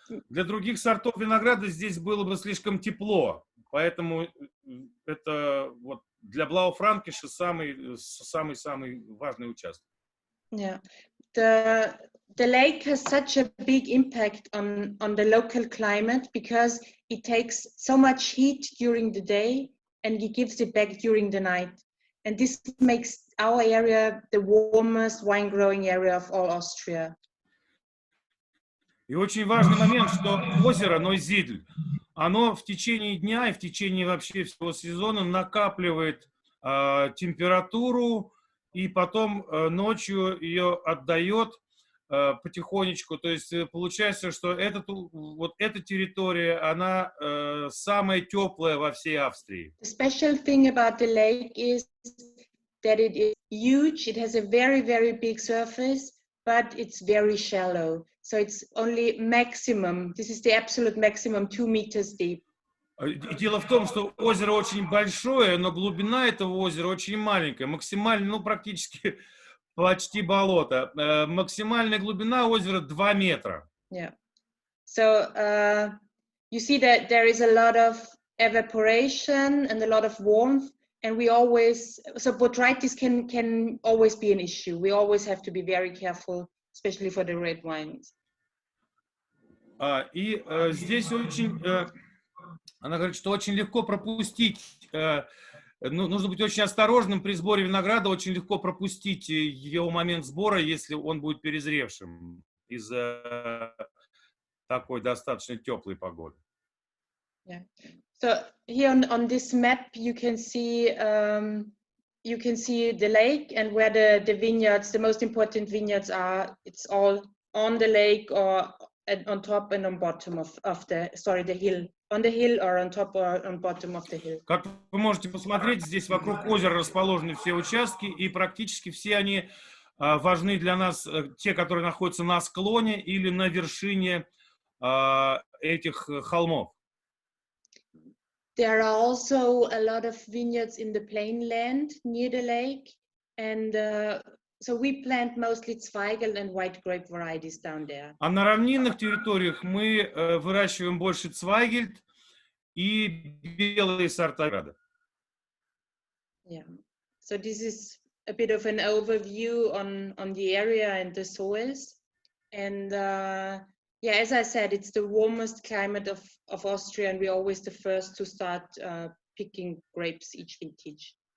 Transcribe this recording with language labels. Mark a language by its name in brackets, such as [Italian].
[Russian] Для других сортов винограда здесь было бы слишком тепло, поэтому это вот для Blaufränkisch самый важный участок. [English] Yeah, the lake has such a big impact on the local climate because it takes so much heat during the day and it gives it back during the night, and this makes our area the warmest wine growing area of all Austria. [Russian] И очень важный момент, что озеро Нойзидль, оно в течение дня и в течение вообще всего сезона накапливает температуру, и потом ночью ее отдает потихонечку. То есть получается, что вот эта территория, она самая теплая во всей Австрии. [English] The special thing about the lake is that it is huge. It has a very, very big surface, but it's very shallow. So it's only maximum, this is the absolute maximum, 2 meters deep. [Russian] И дело в том, что озеро очень большое, но глубина этого озера очень маленькая. Максимально, ну, практически почти болото. Максимальная глубина озера 2 метра. [English] Yeah. So you see that there is a lot of evaporation and a lot of warmth, and we always, so botrytis can always be an issue. We always have to be very careful, especially for the red wines. [Russian] И здесь очень, она говорит, что очень легко пропустить, нужно быть очень осторожным при сборе винограда, очень легко пропустить его момент сбора, если он будет перезревшим из-за такой достаточно теплой погоды. [English] Yeah. So here on this map you can see the lake and where the vineyards, the most important vineyards are. It's all on the lake or on top and on bottom of the hill. On the hill or on top or on bottom of the hill. [Russian] Как вы можете посмотреть, здесь вокруг озера расположены все участки, и практически все они важны для нас, те, которые находятся на склоне или на вершине этих холмов. [English] There are also a lot of vineyards in the plain land near the lake, and so we plant mostly Zweigel and white grape varieties down there. [Russian] А на равнинных территориях мы выращиваем больше Цвайгельд и белые сорта винограда. [English] Yeah. So this is a bit of an overview on the area and the soils, and yeah, as I said, it's the warmest climate of Austria, and we're always the first to start picking grapes each vintage.